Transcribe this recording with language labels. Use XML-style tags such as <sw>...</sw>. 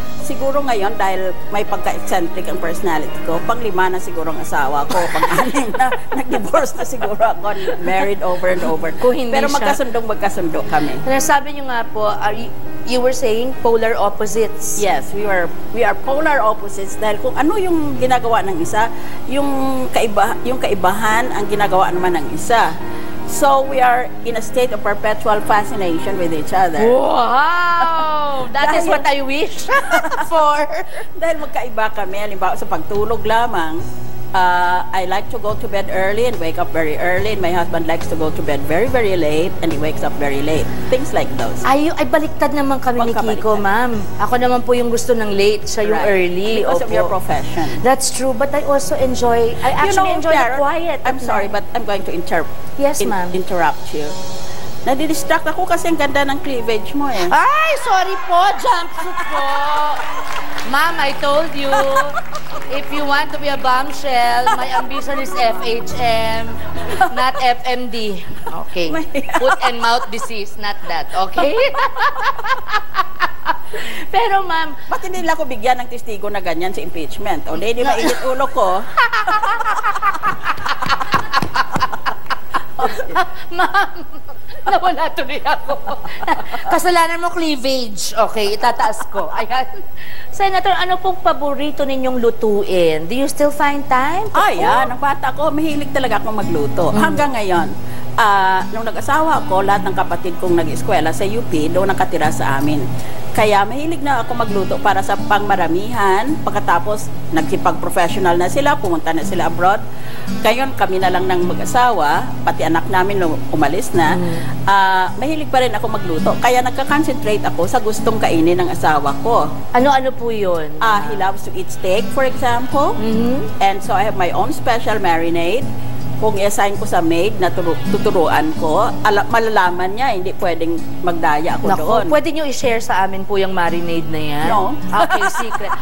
<tl>Siguro ngayon, dahil may pagka-eccentric ang personality ko, pang-5 na siguro ang asawa ko, pang-6 na, nag-divorce na siguro ako,</tl> <en>married over and over.</en> <tl>Pero magkasundo kami. Sabi niyo nga po,</tl> <en>you were saying polar opposites. Yes, we are polar opposites</en> <tl>dahil kung ano yung ginagawa ng isa, yung kaibahan ang ginagawa naman ng isa.</tl> <en>So we are in a state of perpetual fascination with each other. Wow! That is what I wish for.</en> <tl>Dahil magkaiba kami, halimbawa sa pagtulog lamang,</tl> <en>I like to go to bed early and wake up very early, and my husband likes to go to bed very, very late and he wakes up very late. Things like those.</en> <tl>Ay baliktad naman kami ni Kiko, ma'am. Ako naman po yung gusto ng late, siya yung early.</tl> <en>Because of your profession. That's true, but I also enjoy, enjoy the quiet. I'm sorry, but I'm going to interrupt you.</en> <tl>Nadidistract ako kasi ang ganda ng cleavage mo eh. Ay, sorry po, jumpsuit po.</tl> <en>Ma'am, I told you, if you want to be a bombshell, my ambition is FHM, not FMD. Okay. Foot and mouth disease, not that. Okay?</en> <tl>Pero ma'am, Ba't hindi nila ko bigyan ng testigo na ganyan sa impeachment? O di mainit ulo ko. ma'am, nawala tuloy ako. Kasalanan mo cleavage. Okay, itataas ko. Ayan. Senator, ano pong paborito ninyong lutuin?</tl> <en>Do you still find time?</en> <tl>Yan. Ang bata ko, mahilig talaga akong magluto. Hanggang ngayon, nung nag-asawa ko, lahat ng kapatid kong nag-eskwela sa UP, doon nakatira sa amin. Kaya mahilig na ako magluto para sa pangmaramihan. Pagkatapos, nagsipag-professional na sila, pumunta na sila abroad. Ngayon, kami na lang ng mag-asawa, pati anak namin nung umalis na. Mahilig pa rin ako magluto. Kaya nagka-concentrate ako sa gustong kainin ng asawa ko. Ano-ano po yun?</tl> <en>He loves to eat steak, for example. And so I have my own special marinade.</en> <tl>Kung i-assign ko sa maid na tuturuan ko, malalaman niya, hindi pwedeng magdaya ako doon. Pwede niyo i-share sa amin po yung marinade na yan?</tl> <en>No. Okay, secret.</en>